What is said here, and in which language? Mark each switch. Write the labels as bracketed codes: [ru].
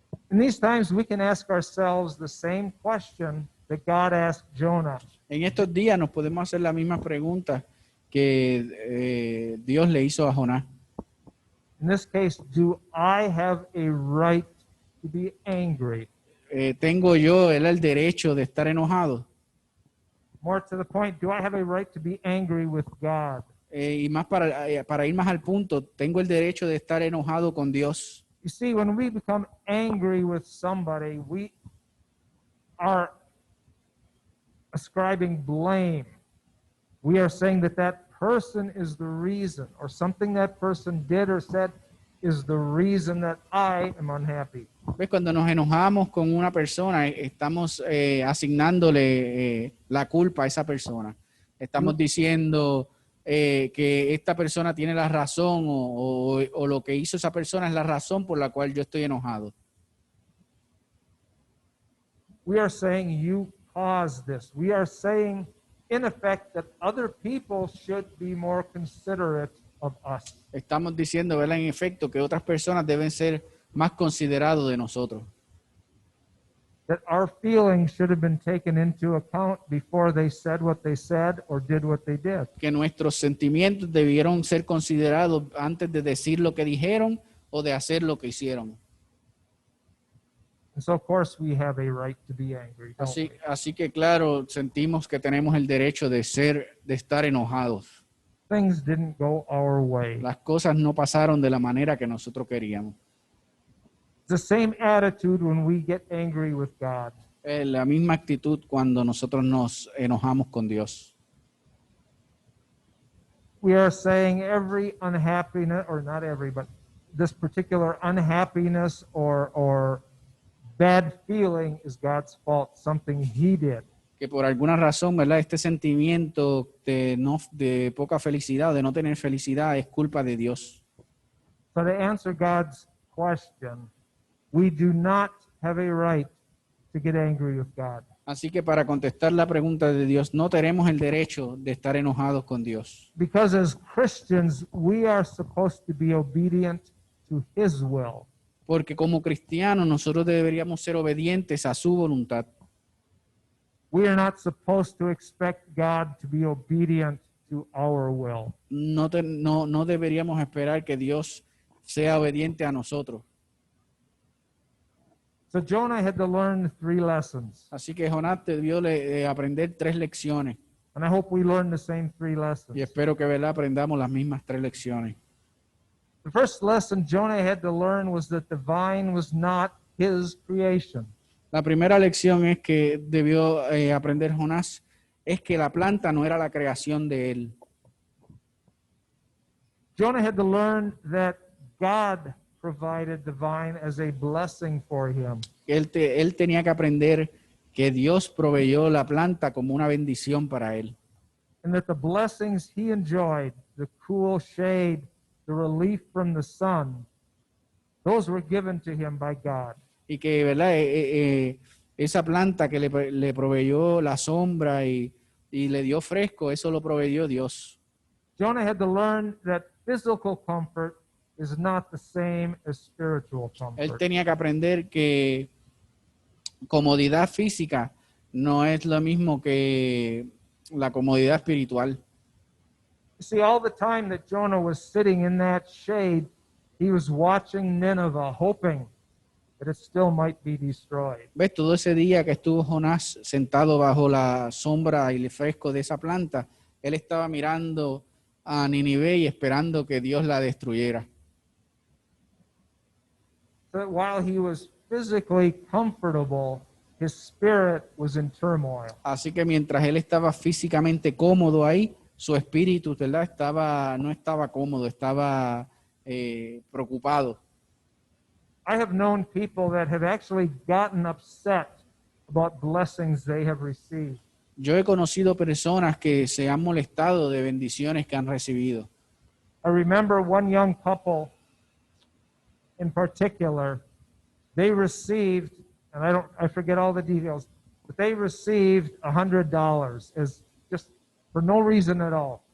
[en] In these times, we can ask ourselves the same question that God asked Jonah. [es] En estos días nos podemos hacer la misma pregunta que Dios le hizo a Jonás. [en] In this case, do I have a right to be angry? [es] ¿Tengo yo el derecho de estar enojado? [en] More to the point, do I have a right to be angry with God? [es] Y más para ir más al punto, ¿tengo el derecho de estar enojado con Dios? [en] You see, when we become angry with somebody, we are ascribing blame. We are saying that that person is the reason, or something that person did or said is the reason that I am unhappy. [es] ¿Ves? Cuando nos enojamos con una persona, estamos asignándole la culpa a esa persona. Estamos diciendo que esta persona tiene la razón o lo que hizo esa persona es la razón por la cual yo estoy enojado. [en] We are saying you caused this. We are saying, in effect, that other people should be more considerate of us. [es] Estamos diciendo, ¿verdad?, en efecto, que otras personas deben ser más considerados de nosotros. [en] That our feelings should have been taken into account before they said what they said or did what they did. [es] Que nuestros sentimientos debieron ser considerados antes de decir lo que dijeron o de hacer lo que hicieron. [en] And so, of course, we have a right to be angry, don't we? [es] Así que, claro, sentimos que tenemos el derecho de estar enojados. [en] Things didn't go our way. [es] Las cosas no pasaron de la manera que nosotros queríamos. [en] It's the same attitude when we get angry with God. [es] La misma actitud cuando nosotros nos enojamos con Dios. [en] We are saying every unhappiness, or not every, but this particular unhappiness or bad feeling is God's fault, something he did. [es] que por alguna razón, ¿verdad? Este sentimiento de poca felicidad, de no tener felicidad, es culpa de Dios. [en] So to answer God's question, we do not have a right to get angry with God. [es] Así que para contestar la pregunta de Dios, no tenemos el derecho de estar enojados con Dios. [en] Because as Christians, we are supposed to be obedient to his will. [es] Porque como cristianos nosotros deberíamos ser obedientes a su voluntad. [en] We are not supposed to expect God to be obedient to our will. [es] No deberíamos esperar que Dios sea obediente a nosotros. [en] So Jonah had to learn 3 lessons. [es] Así que Jonás debió aprender 3 lecciones. [en] And I hope we learn the same 3 lessons. [es] Y espero que, ¿verdad?, aprendamos las mismas 3 lecciones. [en] The first lesson Jonah had to learn was that the vine was not his creation. [es] La primera lección es que debió aprender Jonás es que la planta no era la creación de él. [en] Jonah had to learn that God provided the vine as a blessing for him. [es] Él tenía que aprender que Dios proveyó la planta como una bendición para él. [en] And that the blessings he enjoyed, the cool shade, the relief from the sun, those were given to him by God. [es] Y que, ¿verdad? Esa planta que le proveyó la sombra y le dio fresco, eso lo proveyó Dios. [en] Jonah had to learn that physical comfort is not the same as spiritual [es] Él [en] comfort. [es] tenía que aprender que comodidad física no es lo mismo que la comodidad espiritual. [en] You see, all the time that Jonah was sitting in that shade, he was watching Nineveh, hoping that it still might be destroyed. [es] ¿Ves? Todo ese día que estuvo Jonás sentado bajo la sombra y el fresco de esa planta, él estaba mirando a Nínive y esperando que Dios la destruyera. [en] So that while he was physically comfortable, his spirit was in turmoil. [es] Así que mientras él estaba físicamente cómodo ahí, su espíritu, ¿verdad? No estaba cómodo, estaba preocupado. [en] I have known people that have actually gotten upset about blessings they have received. [es] Yo he conocido personas que se han molestado de bendiciones que han recibido. [en] I remember one young couple in particular, they received, and I forget all the details, but they received $100 as just for no reason at all.